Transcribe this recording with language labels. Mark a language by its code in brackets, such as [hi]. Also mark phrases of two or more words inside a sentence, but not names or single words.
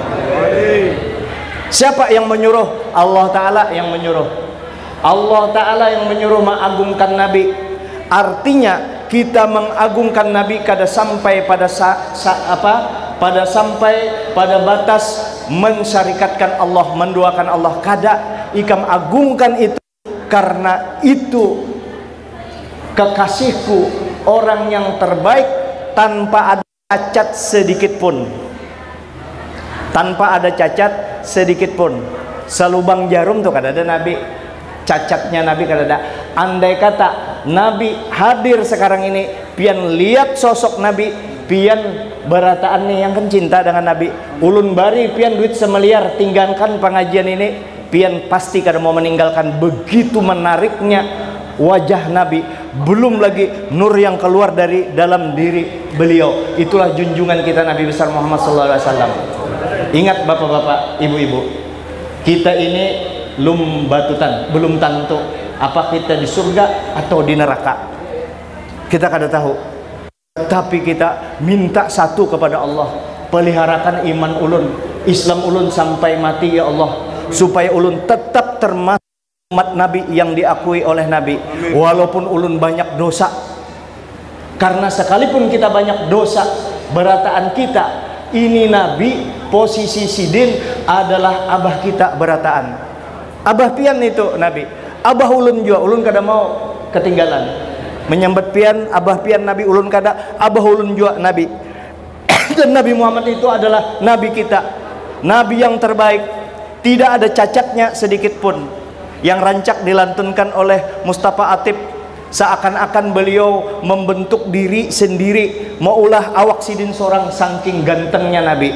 [id] Siapa yang menyuruh? Allah Ta'ala yang menyuruh. Allah Ta'ala yang menyuruh mengagungkan Nabi. Artinya kita mengagungkan Nabi kada sampai pada pada batas mensyarikatkan Allah, menduakan Allah. Kada, ikam agungkan itu karena itu kekasihku, orang yang terbaik, tanpa ada cacat sedikit pun. Tanpa ada cacat sedikit pun. [bjn] Selubang jarum tuh kada ada Nabi, cacatnya Nabi kada ada. Andai kata Nabi hadir sekarang ini, pian lihat sosok Nabi, pian berataan nih yang kan cinta dengan Nabi, ulun bari pian duit semeliar tinggalkan pengajian ini, pian pasti kada mau meninggalkan. [id] Begitu menariknya wajah Nabi, belum lagi nur yang keluar dari dalam diri beliau. Itulah junjungan kita Nabi besar Muhammad SAW. Ingat bapak-bapak, ibu-ibu, kita ini belum batutan, belum tentu apa kita di surga atau di neraka. [bjn] Kita kada tahu. [id] Tapi kita minta satu kepada Allah, [bjn] peliharakan iman ulun, Islam ulun sampai mati ya Allah, supaya ulun tetap termasuk umat Nabi yang diakui oleh Nabi. Walaupun ulun banyak dosa, karena sekalipun kita banyak dosa, berataan kita ini Nabi, posisi Sidin adalah abah kita berataan. Abah pian itu Nabi, abah ulun juga, ulun kada mau ketinggalan menyambut pian, abah pian Nabi, ulun kada, abah ulun juga Nabi. [id] Dan Nabi Muhammad itu adalah Nabi kita, Nabi yang terbaik, tidak ada cacatnya sedikit pun. Yang rancak dilantunkan oleh Mustafa Atib, seakan-akan beliau membentuk diri sendiri, [bjn] maulah awak Sidin seorang, [id] saking gantengnya Nabi.